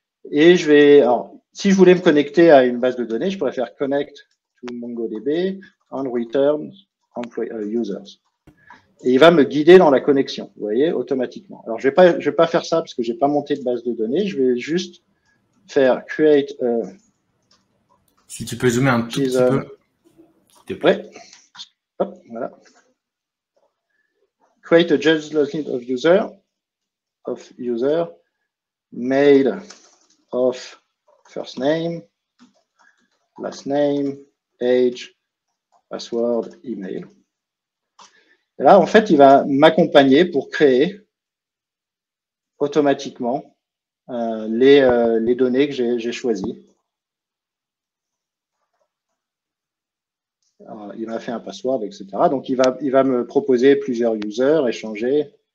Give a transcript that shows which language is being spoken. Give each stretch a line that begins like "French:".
French: Et alors, si je voulais me connecter à une base de données, je pourrais faire
English: connect to MongoDB and return users.
French: Et il va me guider dans la connexion, vous voyez, automatiquement. Alors, je vais pas faire ça parce que j'ai pas monté de base de données. Je vais juste faire create. Si tu peux zoomer un tout petit peu. S'il te plaît. Hop, voilà.
English: Create a just list of user made of first name, last name, age, password, email.
French: Et là, en fait, il va m'accompagner pour créer automatiquement les données que j'ai choisies. Alors, il m'a fait un password, etc. Donc, il va me proposer plusieurs users, échanger.